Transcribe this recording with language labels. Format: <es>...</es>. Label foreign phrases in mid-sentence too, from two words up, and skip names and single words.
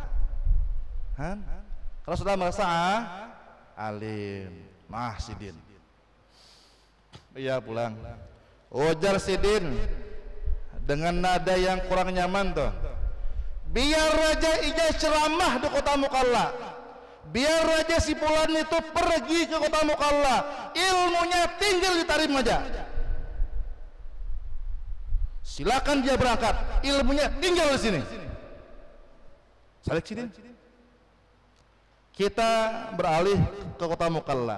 <bjn>Kalau sudah merasa alim, sidin. Iya pulang. Ujar sidin dengan nada yang kurang nyaman tuh.</bjn> <id>Biar Raja Ijaz ceramah di kota Mukalla, biar Raja si fulan itu pergi ke kota Mukalla, ilmunya tinggal di Tarim aja. Silakan dia berangkat, ilmunya tinggal di sini.</id> <bjn>Salik sidin.</bjn> <id>Kita beralih ke kota Mukalla.</id>